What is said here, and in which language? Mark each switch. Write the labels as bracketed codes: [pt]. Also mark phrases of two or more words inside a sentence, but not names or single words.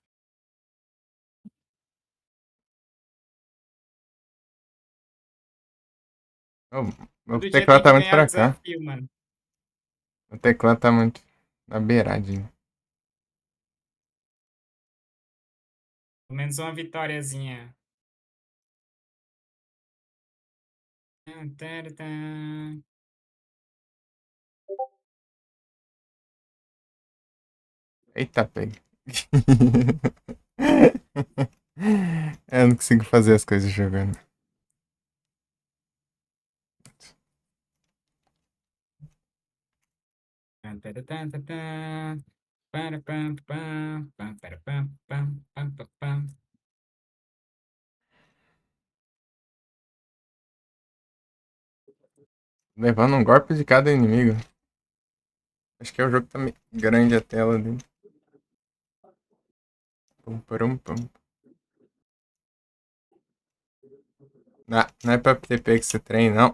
[pt] Ô, meu Todo dia teclado tem tá que muito ganhar pra cá. desafio, mano. O teclado tá muito na beiradinha. Pelo menos uma vitóriazinha. Tan, tan, tan. Eita, pega. Eu não consigo fazer as coisas jogando. Tan, tan, tan, tan, tan. Para, pam, pam, pam, para, pam, pam, pam, pam, pam. Levando um golpe de cada inimigo. Acho que é o jogo que tá meio grande a tela dele. Pum, parum, pum. Não é pra ter pego esse trem, não.